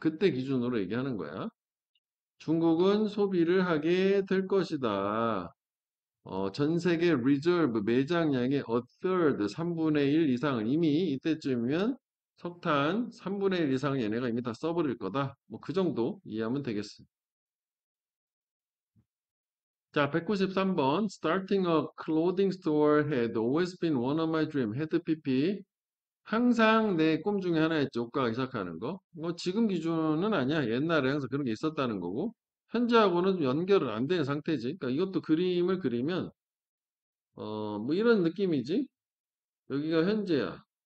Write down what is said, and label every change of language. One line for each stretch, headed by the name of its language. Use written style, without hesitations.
Korean: 그때 기준으로 얘기하는 거야. 중국은 소비를 하게 될 것이다. 전 세계 리저브 매장량의 a third 3분의 1 이상은 이미 이때쯤이면 석탄 3분의 1 이상은 얘네가 이미 다 써버릴 거다. 뭐 그 정도 이해하면 되겠어. 자, 193번.
English: Starting a clothing store had always been one of my dream.
Korean: 헤드 PP. 항상 내 꿈 중에 하나였지. 옷 가게 시작하는 거. 뭐 지금 기준은 아니야. 옛날에 항상 그런 게 있었다는 거고. 현재하고는 연결은 안 되는 상태지. 그러니까 이것도 그림을 그리면 뭐 이런 느낌이지. 여기가 현재야.